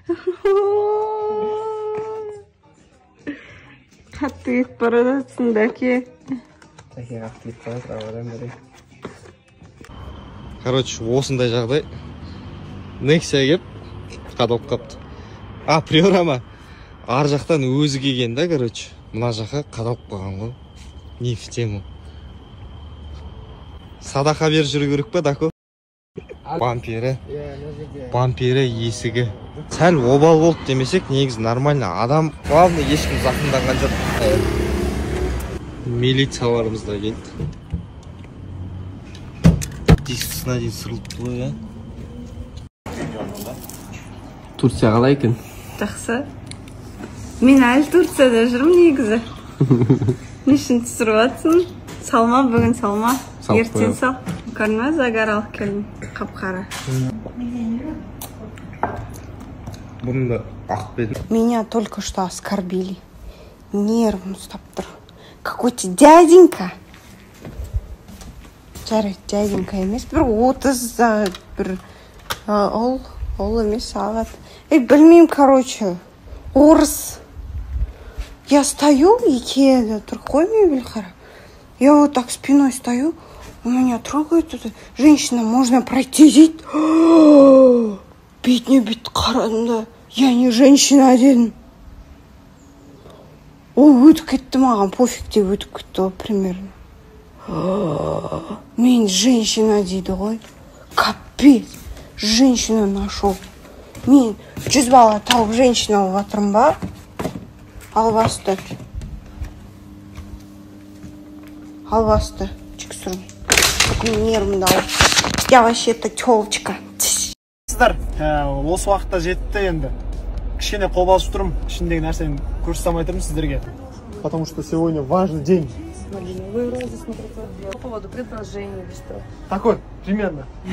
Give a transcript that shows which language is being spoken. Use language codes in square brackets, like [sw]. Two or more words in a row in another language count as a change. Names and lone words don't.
[kk] Қатты кетіп бара жатсың, Дәке. Дәке қатты кетіп бара жатыр, ауадан бәрі. Короче, осындай жағдай. Нексия кеп, қадалып қапты. Приорама. Ар жақтан өзі келген да, короче. Мына жаққа қадалып қалған ғой. [ru] Не в тему. [kk] Садақа бер жүру керек па, Дако? Бампері есігі. Сәл обал болды демесек, негізі нормально. Адам, главное, ешкім зақымданған жоқ. Милицияларымыз да келді. Дискісіне дейін сырылыпты ғой, я? Турция қалай екен? Жақсы. Мен әлі Турцияда жүрмін негізі. Не үшін түсіріп жатсың? Салма, бүгін салма. Ертең сал. Көрме, загар алып келдім. Қап-қара. Бұны да ақ бедім. [ru] Меня только что оскорбили. [kk] Нервым ұстап тұр. [ru] Какой-то дяденька. [kk] Жарайды, дяденька емес. Бір 30, бір ол емес алады. Білмеймін, короче, орыс. [ru] Я стою, Икея, другой мебель, я вот так спиной стою, у меня трогает эта женщина, можно пройти, [kk] дейді. Бетіне қарадым, [ru] я не женщина дедім. [kk] Ол өтіп кетті маған, пофиг деп өтіп кетті, примерно. Мен женщина дейді ғой. [ru] Капец, женщина нашел. [kk] Мен 100 бала тауып женщина болып жатырмын ба? Албасты. Чексұрын. Бүкін нервымды алып. [ru] Я вообще-то тёлочка. [kk] Сіздер, осы уақытта жетті енді. Кішкене қобалжып тұрмын. Ішіндегі нәрсені көрсетамай тұрмын сіздерге. [ru] Потому что сегодня важный день. Вы розы смотрите по поводу предложения или что? Так вот, примерно.